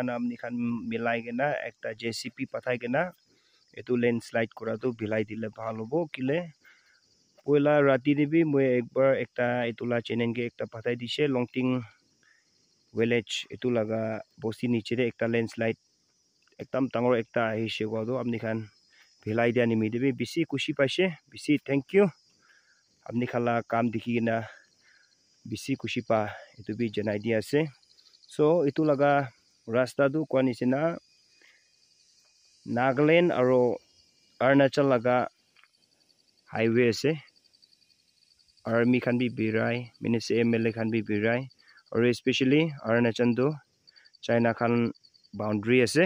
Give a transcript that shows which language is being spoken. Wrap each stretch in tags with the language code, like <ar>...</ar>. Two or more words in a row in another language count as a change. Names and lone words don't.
<nag>amni khan milai gena ekta JCP pathai gena etu landslide kura tu bilai dile bhal hobo kile poila rati de bi moi ekbar ekta etula channel ke ekta pathai dise Longting village etu laga bosi niche de ekta landslide ekdam tangor ekta aise wa do amni khan bilai dia nimi de bi bisi kushi paise bisi</nag> <en>thank you</en> <nag>amni khala kam dikhi gena bisi kushi pa etu bi janai dia ase so etu laga rasta du kwani sina Nagaland aro Arunachal laga highway ase army khan bi birai Minister MLA khan bi birai aro especially Arunachal do China khan boundary ase</nag>